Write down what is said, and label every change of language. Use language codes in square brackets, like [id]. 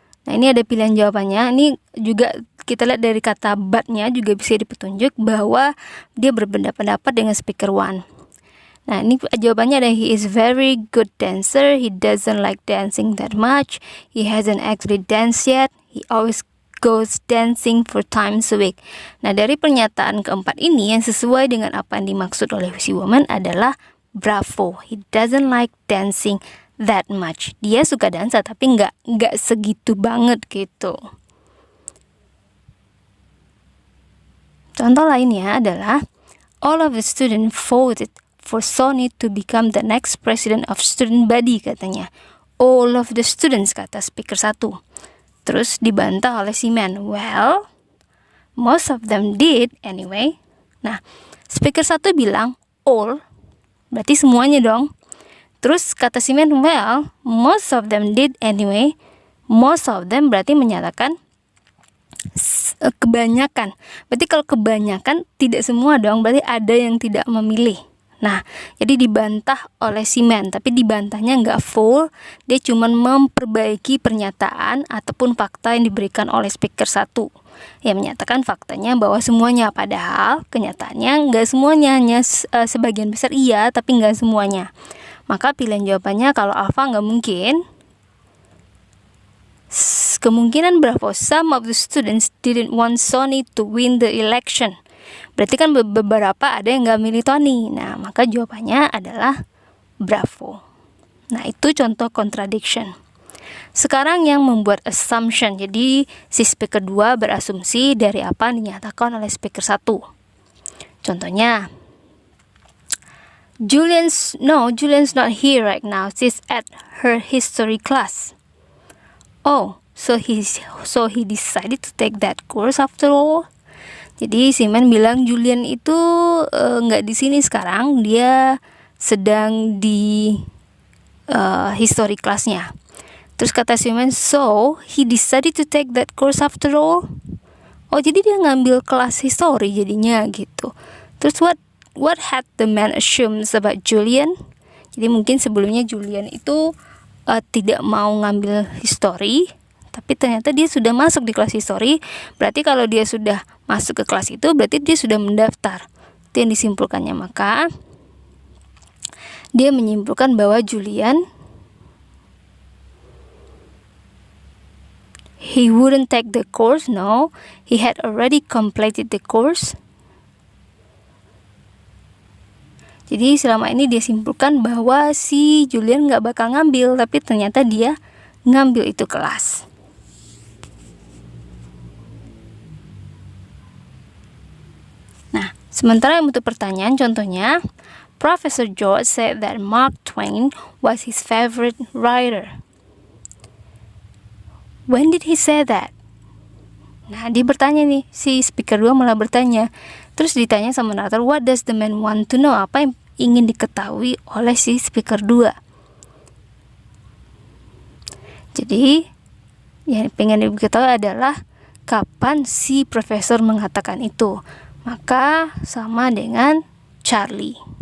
[id] Nah, ini ada pilihan jawabannya. Ini juga kita lihat dari kata but-nya juga bisa dipetunjuk bahwa dia berbeda-pendapat dengan speaker 1. Nah, ini jawabannya adalah [en] he is very good dancer, he doesn't like dancing that much, he hasn't actually danced yet, he always goes dancing 4 times a week. [id] Nah, dari pernyataan keempat ini yang sesuai dengan apa yang dimaksud oleh si woman adalah bravo, [en] he doesn't like dancing that much. [id] Dia suka dansa tapi nggak segitu banget gitu. [en] Contoh lainnya adalah all of the students voted for Sonny to become the next president of student body, [id] katanya. [en] All of the students, [id] kata speaker 1. Terus dibantah oleh si man. [en] Well, most of them did anyway. [id] Nah, speaker 1 bilang all, berarti semuanya dong. Terus kata si man, [en] well, most of them did anyway. [id] Most of them berarti menyatakan kebanyakan. Berarti kalau kebanyakan tidak semua dong, berarti ada yang tidak memilih. Nah, jadi dibantah oleh si man, tapi dibantahnya nggak full, dia cuma memperbaiki pernyataan ataupun fakta yang diberikan oleh speaker 1 yang menyatakan faktanya bahwa semuanya, padahal kenyataannya nggak semuanya, hanya sebagian besar iya, tapi nggak semuanya. Maka pilihan jawabannya kalau alpha nggak mungkin. Kemungkinan berapa? [en] Some of the students didn't want Sonny to win the election. [id] Berarti kan beberapa ada yang nggak milih Tony. Nah, maka jawabannya adalah bravo. Nah, itu contoh contradiction. Sekarang yang membuat assumption. Jadi si speaker 2 berasumsi dari apa yang dinyatakan oleh speaker 1. Contohnya, [en] Julian's not here right now. She's at her history class. Oh, so he decided to take that course after all. [id] Jadi Simon bilang Julian itu nggak di sini sekarang, dia sedang di history classnya. Terus kata Simon, [en] so he decided to take that course after all. [id] Oh, jadi dia ngambil kelas history jadinya gitu. Terus [en] what had the man assumes about Julian? [id] Jadi mungkin sebelumnya Julian itu tidak mau ngambil history, tapi ternyata dia sudah masuk di kelas history. Berarti kalau dia sudah masuk ke kelas itu, berarti dia sudah mendaftar. Itu yang disimpulkannya. Maka dia menyimpulkan bahwa Julian [en] he wouldn't take the course. No, he had already completed the course. [id] Jadi selama ini dia simpulkan bahwa si Julian gak bakal ngambil, tapi ternyata dia ngambil itu kelas. Nah, sementara untuk pertanyaan, contohnya, [en] Professor George said that Mark Twain was his favorite writer. When did he say that? [id] Nah, dia bertanya nih, si speaker 2 malah bertanya. Terus ditanya sama narator, [en] what does the man want to know? [id] Apa yang ingin diketahui oleh si speaker 2? Jadi, yang pengen diketahui adalah kapan si profesor mengatakan itu. Maka sama dengan Charlie.